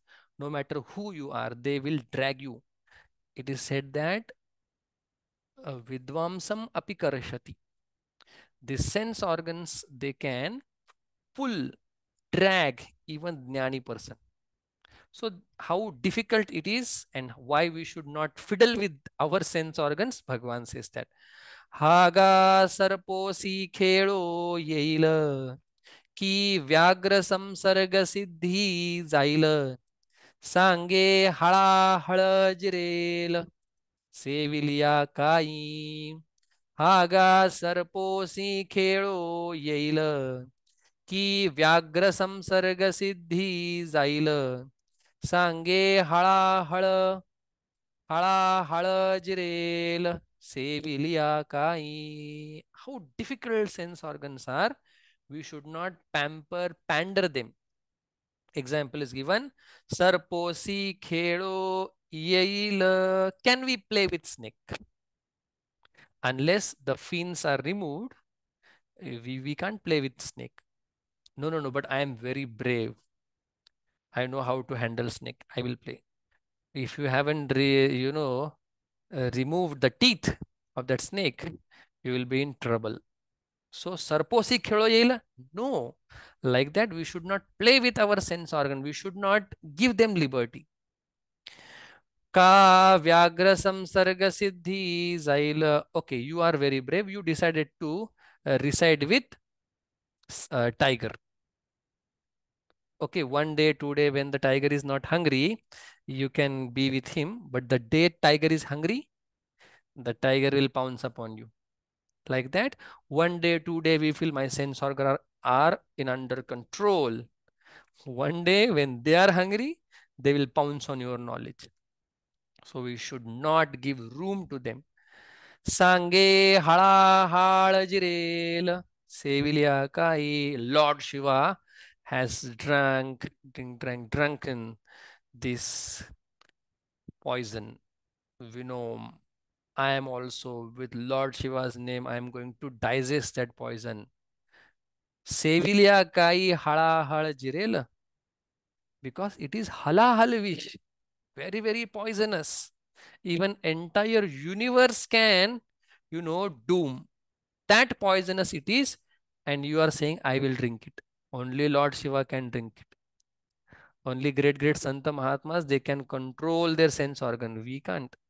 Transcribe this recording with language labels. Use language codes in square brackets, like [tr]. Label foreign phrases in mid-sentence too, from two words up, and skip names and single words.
[en] No matter who you are, they will drag you. It is said that [sa] विद्वांसम् अपि कर्षति. [en] The sense organs, they can pull, drag even jnani person. So how difficult it is and why we should not fiddle with our sense organs, Bhagavan says that. [mr] हागा सर्पाशी खेळो येईल की व्याघ्र संसर्ग सिद्धी जाईल सांगे हळा हळा जिरेल सेविलिया काही. हागा सर्पाशी खेळो येईल की व्याघ्र संसर्ग सिद्धी जाईल सांगे हळाहळ हळाहळ जिरेल सेविलिया काही. [en] How difficult sense organs are. We should not pamper, pander them. Example is given. [mr] सर्पाशी खेळो येईल. [en] Can we play with snake? Unless the fins are removed, we can't play with snake. No, no, no, but I am very brave. I know how to handle snake. I will play. If you haven't, removed the teeth of that snake, you will be in trouble. So, [mr] सर्पाशी खेळो येईल? [en] No. Like that, we should not play with our sense organ. We should not give them liberty. [mr] का व्याघ्र संसर्ग सिद्धी जाईल. [en] Okay, you are very brave. You decided to reside with tiger. Okay, one day, 2 day, when the tiger is not hungry, you can be with him. But the day tiger is hungry, the tiger will pounce upon you. Like that, 1 day, 2 day, we feel my sense organ are in under control. One day, when they are hungry, they will pounce on your knowledge. So we should not give room to them. [mr] सांगे हळा हळ जिरेल सेविलिया काही. [en] Lord Shiva has drunken this poison, venom. I am also, with Lord Shiva's name, I am going to digest that poison. [mr] सेविलिया काही हळा हळ जिरेल, [en] because it is [hi] हलाहल विष, [en] very, very poisonous. Even entire universe can, doom. That poisonous it is, and you are saying, I will drink it. Only Lord Shiva can drink it. Only great, great Santa Mahatmas, they can control their sense organ.